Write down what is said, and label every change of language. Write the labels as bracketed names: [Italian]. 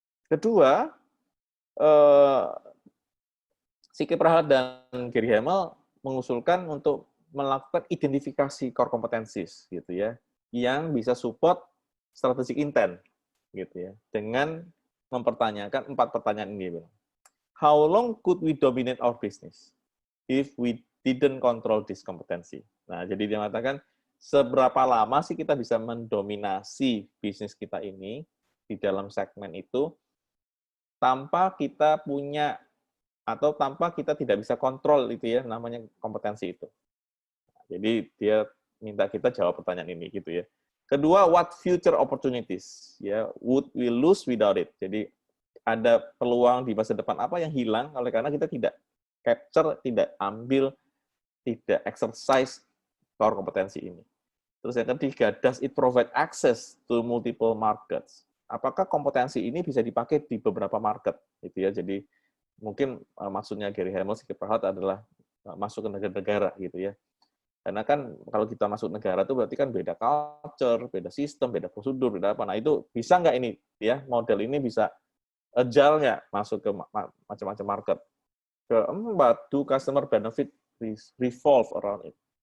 [Indonesian] Kedua, Sike Prahalad dan Gary Hamel mengusulkan untuk melakukan identifikasi core competencies, gitu ya, yang bisa [English] support strategic intent, [Indonesian] gitu ya, dengan mempertanyakan 4 pertanyaan ini. [English] How long could we dominate our business if we didn't control this competency? [Indonesian] Nah, jadi dia mengatakan, seberapa lama sih kita bisa mendominasi bisnis kita ini di dalam segmen itu tanpa kita punya atau tanpa kita tidak bisa kontrol itu ya, namanya kompetensi itu. Jadi dia minta kita jawab pertanyaan ini gitu ya. Kedua, [English] what future opportunities [Indonesian] ya [English] would we lose without it? [Indonesian] Jadi ada peluang di masa depan apa yang hilang oleh karena kita tidak capture, tidak ambil, tidak exercise core kompetensi ini. Terus yang ketiga, [English] does it provide access to multiple markets? [Indonesian] Apakah kompetensi ini bisa dipakai di beberapa market? Gitu ya. Jadi mungkin maksudnya Gary Hamel adalah masuk ke negara-negara gitu ya. Karena kan kalau kita masuk negara itu berarti kan beda culture, beda sistem, beda prosedur, beda apa. Nah itu bisa nggak ini ya model ini bisa agile nggak masuk ke macam-macam market. Keempat, [English] do customer benefit revolve around it.